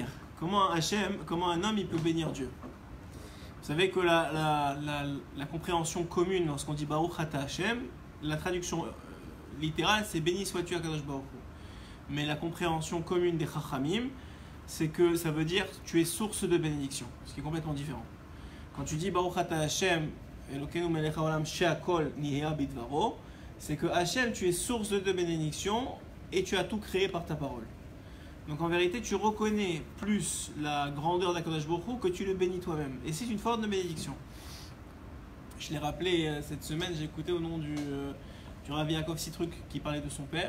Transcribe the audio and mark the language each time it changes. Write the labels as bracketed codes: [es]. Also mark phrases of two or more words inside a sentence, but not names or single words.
[fr] Comment un homme il peut bénir Dieu. Vous savez que la compréhension commune lorsqu'on dit [he] ברוך אתה השם, [fr] la traduction littérale c'est béni sois-tu [he] הקדוש ברוך הוא. [fr] Mais la compréhension commune des Chachamim, c'est que ça veut dire tu es source de bénédiction, ce qui est complètement différent. Quand tu dis [he] ברוך אתה השם אלקינו מלך העולם שהכל נהיה בדברו, [fr] c'est que Hashem tu es source de bénédiction et tu as tout créé par ta parole. Donc en vérité, tu reconnais plus la grandeur d' [he] הקדוש ברוך הוא [fr] que tu le bénis toi-même. Et c'est une forme de bénédiction. Je l'ai rappelé cette semaine, j'ai écouté au nom du Rav Yaakov Sitruk qui parlait de son père.